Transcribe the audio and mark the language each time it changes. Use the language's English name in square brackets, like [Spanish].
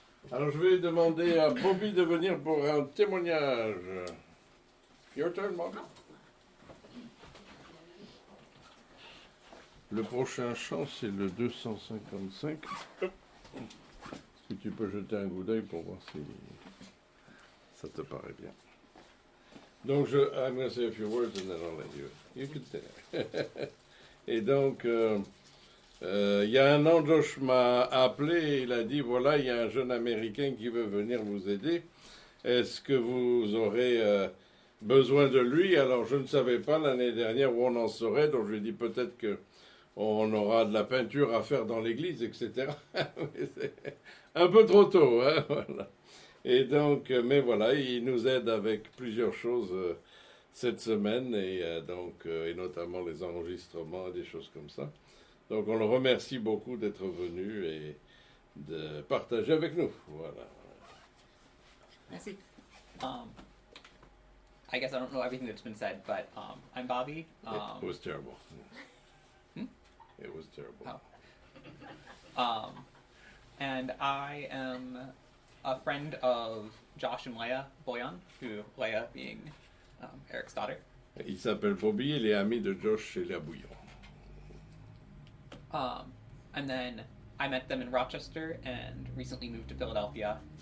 [French] Alors je vais demander à Bobby de venir pour un témoignage. [English] Your turn, Bobby. [French] Le prochain chant, c'est le 255. Est-ce que tu peux jeter un coup d'œil pour voir si ça te paraît bien? [English] Donc, I'm going to say a few words and then I'll let you. You can stay there. [French] Et donc, il y a un an, Josh m'a appelé et il a dit, voilà, il y a un jeune Américain qui veut venir vous aider. Est-ce que vous aurez besoin de lui? Alors, je ne savais pas l'année dernière où on en saurait, donc je lui ai dit peut-être que on aura de la peinture à faire dans l'église, etc. C'est un peu trop tôt, hein, voilà. Et donc, mais voilà, il nous aide avec plusieurs choses cette semaine, et notamment les enregistrements et des choses comme ça. Donc, on le remercie beaucoup d'être venu et de partager avec nous. Voilà. Merci. [English] I guess I don't know everything that's been said, but I'm Bobby. It was terrible. It was terrible. Oh. And I am a friend of Josh and Leah Boyan, who Leah being Eric's daughter. [French] Il s'appelle Bobby, il est ami de Josh et Léa Bouillon. [English] And then I met them in Rochester and recently moved to Philadelphia.